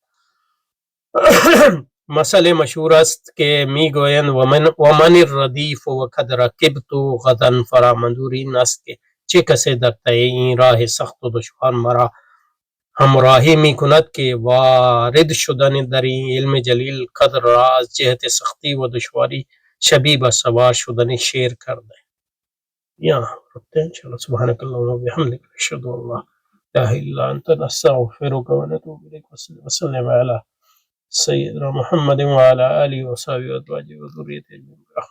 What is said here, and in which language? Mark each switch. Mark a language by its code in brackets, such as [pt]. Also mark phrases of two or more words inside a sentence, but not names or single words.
[fa] مسئله مشهور است که میگویند [ar] و من الردیف و قد رکبت غدا فرا. [fa] منظور این است که چه کسی در طی این راه سخت و دشوار مرا همراهی می کند که وارد شدن در این علم جلیل قدر را از جهت سختی و دشواری شبیه به سوار شدن شیر کرده. [ur] یہاں رکھتے ہیں انشاءاللہ. [ar] سبحانک اللہم و بحمدک اشہد ان لا الہ الا انت نستغفرک و نتوب الیک. وسلم علی سیدنا محمد وعلى آله وصحبه وأزواجه وذريته أجمعين.